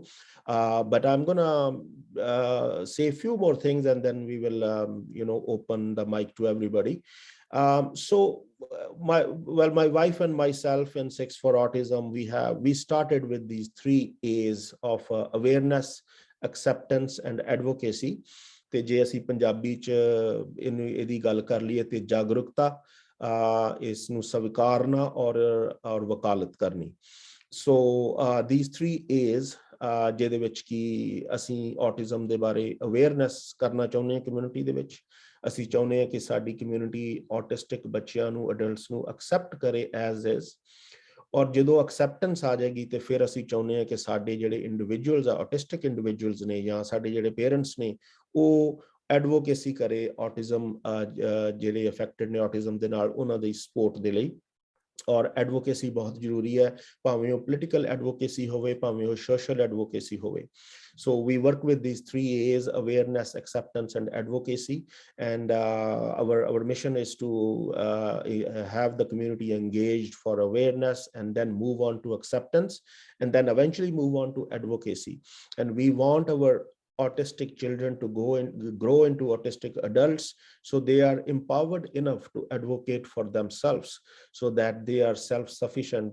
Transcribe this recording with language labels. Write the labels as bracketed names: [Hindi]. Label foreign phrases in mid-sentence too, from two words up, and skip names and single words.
[English] But I'm gonna say a few more things, and then we will open the mic to everybody. So my wife and myself in Sikhs for Autism, we started with these 3 A's of awareness, acceptance and advocacy. [Punjabi] ਤੇ ਜੇ ਅਸੀਂ ਪੰਜਾਬੀ ਚ ਇਹਦੀ ਗੱਲ ਕਰ ਲਈਏ ਤੇ ਜਾਗਰੂਕਤਾ, ਇਸ ਨੂੰ ਸਵੀਕਾਰਨਾ ਔਰ ਵਕਾਲਤ ਕਰਨੀ. [English] So these 3 A's, [Punjabi] ਜਿਹਦੇ ਵਿੱਚ ਕੀ ਅਸੀਂ autism ਦੇ ਬਾਰੇ awareness ਕਰਨਾ ਚਾਹੁੰਦੇ ਹਾਂ ਕਮਿਊਨਿਟੀ ਦੇ ਵਿੱਚ. ਅਸੀਂ ਚਾਹੁੰਦੇ ਹਾਂ ਕਿ ਸਾਡੀ ਕਮਿਊਨਿਟੀ autistic ਬੱਚਿਆਂ ਨੂੰ, adults ਨੂੰ accept ਕਰੇ [English] as is. [Punjabi] ਔਰ ਜਦੋਂ ਐਕਸੈਪਟੈਂਸ ਆ ਜਾਏਗੀ ਤੇ ਫਿਰ ਅਸੀਂ ਚਾਹੁੰਦੇ ਹਾਂ ਕਿ ਸਾਡੇ ਜਿਹੜੇ ਇੰਡੀਵਿਜੂਅਲਸ ਆ, [English] autistic individuals [Punjabi] ਨੇ, ਜਾਂ ਸਾਡੇ ਜਿਹੜੇ ਪੇਰੈਂਟਸ ਨੇ, ਉਹ ਐਡਵੋਕੇਸੀ ਕਰੇ autism, ਜਿਹੜੇ ਅਫੈਕਟਡ ਨੇ autism ਦੇ ਨਾਲ, ਉਹਨਾਂ ਦੀ ਸਪੋਰਟ ਦੇ ਲਈ. ਔਰ ਐਡਵੋਕੇਸੀ ਬਹੁਤ ਜ਼ਰੂਰੀ ਹੈ, ਭਾਵੇਂ ਉਹ [English] political advocacy [Punjabi] ਹੋਵੇ, ਭਾਵੇਂ ਉਹ [English] social advocacy [Punjabi] ਹੋਵੇ. [English] So we work with these 3 A's: awareness, acceptance, and advocacy. And our mission is to have the community engaged for awareness, and then move on to acceptance, and then eventually move on to advocacy. And we want our autistic children to go and grow into autistic adults, so they are empowered enough to advocate for themselves, so that they are self-sufficient.